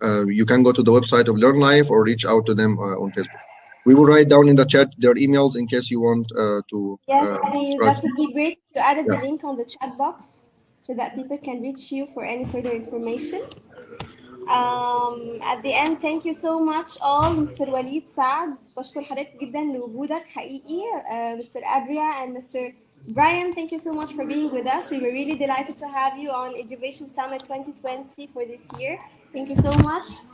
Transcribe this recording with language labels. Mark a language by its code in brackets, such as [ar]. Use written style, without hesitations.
[en] You can go to the website of Learnlife or reach out to them on Facebook. We will write down in the chat their emails in case you want to. Yes, please. That would be great. You added the link on the chat box so that people can reach you for any further information. At the end, thank you so much all, Mr. Walid, Saad. [ar] بشكر حضرتك جدا لوجودك حقيقي. [en] Mr. Adria and Mr. Bryan, thank you so much for being with us. We were really delighted to have you on EduVation Summit 2020 for this year. Thank you so much.